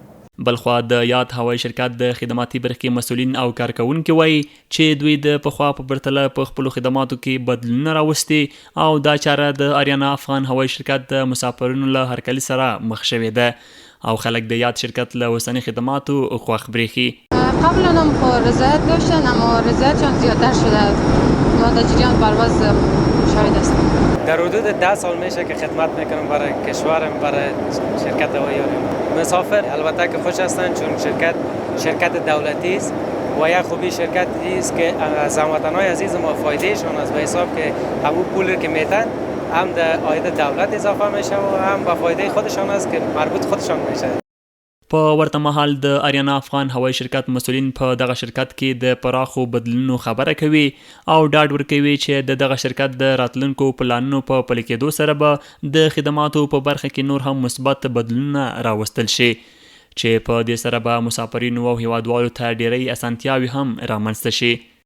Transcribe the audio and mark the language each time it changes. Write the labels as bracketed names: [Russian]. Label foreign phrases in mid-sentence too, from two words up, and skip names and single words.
[Pashto] بلخوا د یاد هوایي شرکت د خدماتي برخې مسؤلین او کارکوونکي وایي چې دوی د پخوا په پرتله په خپلو خدماتو کې بدلونونه راوستي او دا چاره د آریانا افغان هوایي شرکت د مسافرینو له هرکلي سره مخ شوې ده او خلک د یاد شرکت له اوسني خدماتو خوښ برېښي. [Persian] قبلا هم خب رضایت داشتن اما رضایتشان زیادتر شده ما در جریان پرواز شاهد هستم. در حدود 10 سال میشه که خدمت میکنم برای کشورم برای شرکت هوایی آریانا. مسافر البته که خوش هستند چون شرکت دولتی است و یک خوبی شرکتی است که از هموطنان عزیز ما فایدهشان است به حساب که همون پولی که میتن هم در عاید دولت اضافه میشه و هم به فایده خودشان است که مربوط خودشان میشه. [Pashto] په ورته مهال د آریانا افغان هوایي شرکت مسؤلین په دغه شرکت کې د پراخو بدلونونو خبره کوي او ډاډ ورکوي چې دغه شرکت د راتلونکو پلانونو په پلي کېدو سره به د خدماتو په برخه کې نور هم مثبت بدلونونه راوستل شي چې په دې سره به مسافرینو او هیوادوالو ته ډېرې اسانتیاوې هم رامنځته شي.